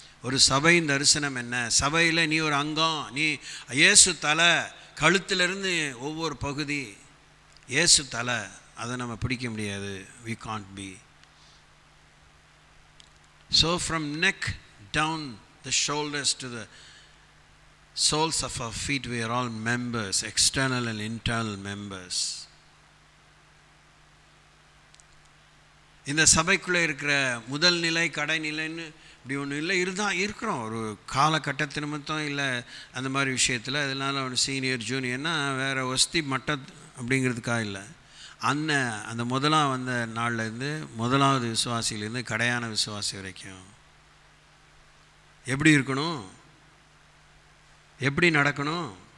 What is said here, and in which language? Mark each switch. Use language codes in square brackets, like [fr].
[ta] ஒரு சபையின் தரிசனம் என்ன? சபையில் நீ ஒரு அங்கம், நீ இயேசு தலை, கழுத்திலிருந்து ஒவ்வொரு பகுதி இயேசு தலை. அதை நம்ம பிடிக்க முடியாது. [en] we can't be. So from neck down the shoulders to the soles of our feet, we are all members, external and internal members. [ta] இந்த சபைக்குள்ளே இருக்கிற முதல் நிலை கடைநிலைன்னு இப்படி ஒன்று இல்லை. இருக்கிறோம் ஒரு காலகட்டத்து நிமித்தம், இல்லை அந்த மாதிரி விஷயத்தில். அதனால ஒன்று சீனியர் ஜூனியர்னா வேறு வசதி மட்டம் அப்படிங்கிறதுக்காக இல்லை. அந்த முதலாம் வந்த நாள்லேருந்து முதலாவது விசுவாசியிலேருந்து கடையான விசுவாசி வரைக்கும் எப்படி இருக்கணும், எப்படி நடக்கணும்?